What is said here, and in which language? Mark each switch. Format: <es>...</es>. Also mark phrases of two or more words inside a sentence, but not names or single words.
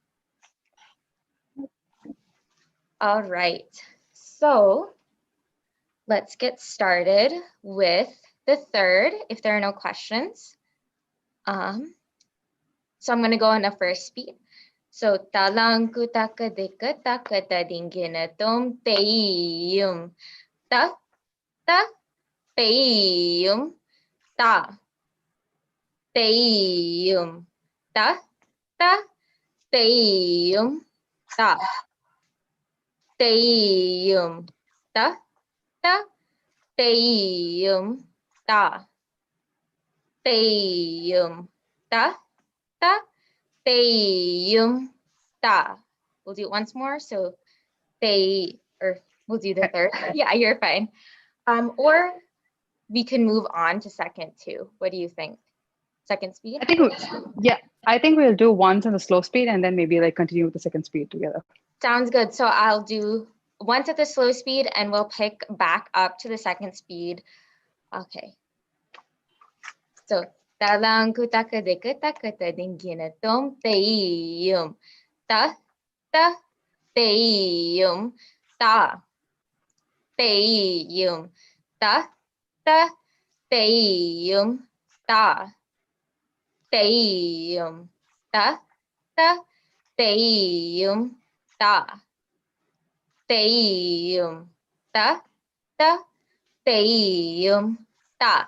<en>All right, so let's get started with the third, if there are no questions. So I'm gonna go on the first speed. So talang kutaka dika taka ta dingina tom teyum ta ta teyum ta teyum ta ta teyum ta teyum ta ta teyum ta teyum ta ta teyum ta. We'll do it once more. So we'll do the third. Yeah, you're fine. Or we can move on to second too. What do you think? Second speed? I think we'll do once in the slow speed and then maybe like continue with the second speed together. Sounds good. So I'll do once at the slow speed and we'll pick back up to the second speed. Okay. So talang kutaka dekata dingina tom teyum ta ta teyum ta teyum ta ta teyum ta teyum ta ta teyum ta teyum ta ta teyum ta.</en>